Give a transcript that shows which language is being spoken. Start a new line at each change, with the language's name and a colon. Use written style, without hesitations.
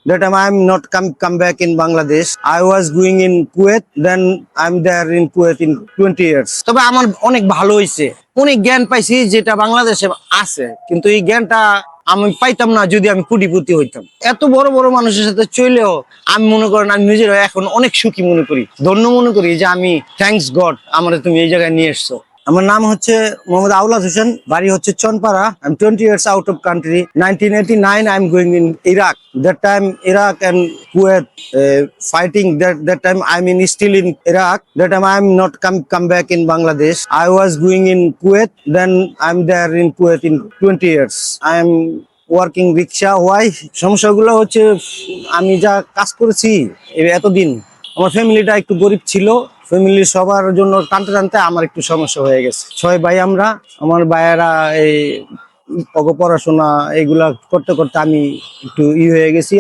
English: That time I'm not come back in Bangladesh. I was going in Kuwait. Then I'm there in Kuwait in 20 years.
Bangla: তবে আমার অনেক ভালো হয়েছে, অনেক জ্ঞান পাইছি যেটা বাংলাদেশে আছে, কিন্তু এই জ্ঞানটা আমি পাইতাম না যদি আমি কোটিপতি হইতাম। এত বড় বড় মানুষের সাথে চলেও আমি মনে করেন আমি নিজের এখন অনেক সুখী মনে করি, ধন্য মনে করি যে আমি থ্যাঙ্কস গড আমার তুমি এই জায়গায় নিয়ে এসছো। আমার নাম হচ্ছে মোহাম্মদ আউলাদ হোসেন, বাড়ি হচ্ছে Chanpara.
English: I am 20 years out of country. 1989 I am going in Iraq. That time Iraq and Kuwait fighting. That time I am still in Iraq. That time I am not come back in Bangladesh. I was going in Kuwait. Then I am there in Kuwait in 20 years. I am working rickshaw.
Bangla: Y সমস্যাগুলো হচ্ছে আমি যা কাজ করেছি এতদিন, আমার ফ্যামিলিটা একটু গরিব ছিল। ফ্যামিলির সবার জন্য টানতে টানতে আমার একটু সমস্যা হয়ে গেছে। 6 ভাই আমরা, আমার ভাইয়েরা এই পড়াশোনা এগুলা করতে করতে আমি একটু হয়ে গেছি।